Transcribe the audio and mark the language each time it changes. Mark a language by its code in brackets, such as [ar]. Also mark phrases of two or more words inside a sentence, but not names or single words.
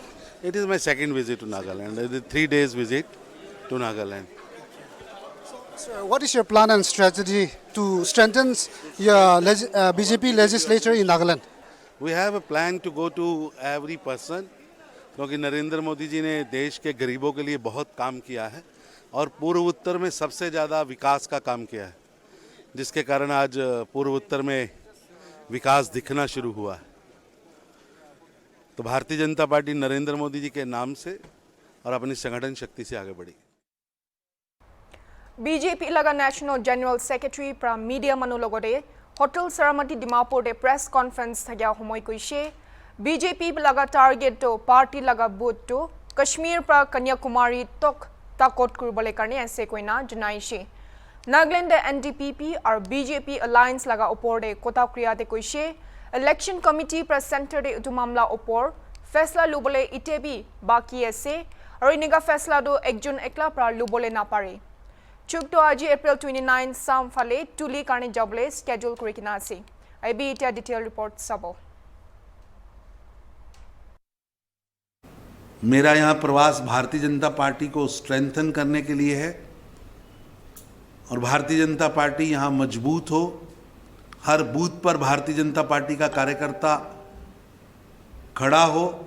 [en] It is my second visit to Nagaland. It is 3 days visit to Nagaland. So what is your plan and strategy to strengthen your BJP legislature in Nagaland? We have a plan to go to every person [hi] क्योंकि नरेंद्र मोदी जी ने देश के गरीबों के लिए बहुत काम किया है और पूर्व उत्तर में सबसे ज़्यादा विकास का काम किया है जिसके कारण आज पूर्व उत्तर में विकास दिखना शुरू हुआ है। तो भारतीय जनता पार्टी नरेंद्र मोदी जी के नाम से और अपनी संगठन शक्ति से आगे बढ़ी। [nag] BJP laga [en] National General Secretary [nag] pra media manulogode Hotel Saramati Dimapur de [en] press conference [nag] thagya homoy koishe BJP laga target to party laga booth to Kashmir pra Kanyakumari tok takot kurbole karne aise koina janaishe Nagaland NDPP or BJP alliance laga opor de kota kriya de koishe [en] election committee [nag] pra center de utumamla opor faisla lubole itebi baki ase aur iniga faisla do ekjon ekla pra lubole na pare Chuk to aji April 29 sam phale tuli karne jable schedule kurikina ase IB itia [en] detail report [nag] sabo [hi] मेरा यहाँ प्रवास भारतीय जनता पार्टी को स्ट्रेंथन करने के लिए है और भारतीय जनता पार्टी यहाँ मजबूत हो, हर बूथ पर भारतीय जनता पार्टी का कार्यकर्ता खड़ा हो,